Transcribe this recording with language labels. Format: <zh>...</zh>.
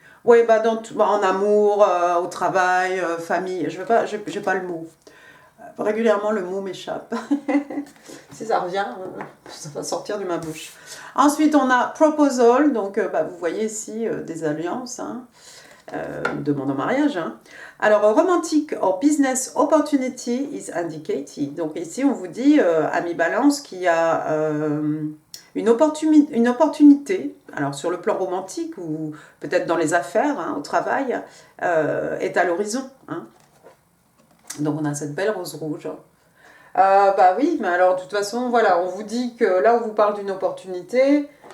<fr>Oui, bah, en amour, au travail, famille. Je veux pas, j'ai pas le mot. Régulièrement, le mot m'échappe. Si ça revient, ça va sortir de ma bouche. Ensuite, on a proposal. Donc, bah, vous voyez ici des alliances. Hein. Demande en mariage. Hein. Alors,</fr> <en>romantic or business opportunity is indicated.</en> <fr>Donc, ici, on vous dit, ami Balance, qu'il y a une opportunité, alors sur le plan romantique ou peut-être dans les affaires, hein, au travail, est à l'horizon. Hein. Donc, on a cette belle rose rouge. Bah oui, mais alors de toute façon, voilà, on vous dit que là, on vous parle d'une opportunité.</fr>